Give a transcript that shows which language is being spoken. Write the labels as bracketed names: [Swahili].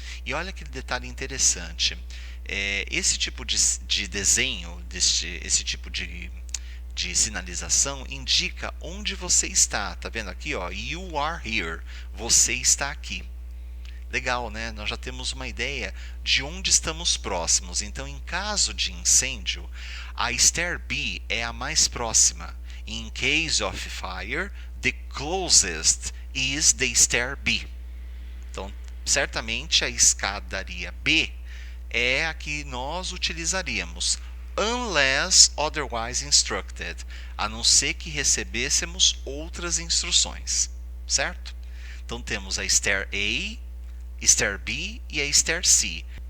[Portuguese] E olha que detalhe interessante. Esse tipo de desenho, esse tipo de sinalização indica onde você está. Tá vendo aqui, ó? [English] You are here. [Portuguese] Você está aqui. Legal, né? Nós já temos uma ideia de onde estamos próximos. Então, em caso de incêndio, a Stair B é a mais próxima. [English] In case of fire, the closest is the Stair B. [Portuguese] Então, certamente a escadaria B é a que nós utilizaríamos, [English] unless otherwise instructed, [Portuguese] a não ser que recebêssemos outras instruções, certo? Então temos a Stair A, Stair B e a Stair C.